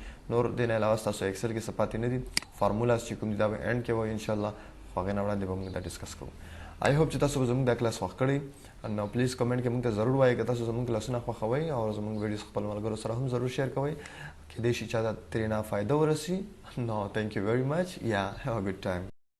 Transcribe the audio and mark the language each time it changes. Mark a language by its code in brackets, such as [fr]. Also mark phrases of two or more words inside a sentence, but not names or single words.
[ps] نور دې نه علاوه ستاسو ایکسل کې څه پاتې نه دي. فارمولاز چې کوم دي دا به اینډ کې وایو انشاءالله. خو هغې نه وړاندې به موږ دا ډسکس کوو. [en] I hope [ps] چې تاسو به زموږ دا کلاس خوښ کړی. نو [en] please comment [ps] کې موږ ته ضرور وایئ که تاسو زموږ کلاسونه خوښوئ او زموږ ویډیوز خپل ملګرو سره هم ضرور شیر کوئ. کیدای شي چا ته ترې نه فایده ورسي. [en] نو thank you very much یا have a good time.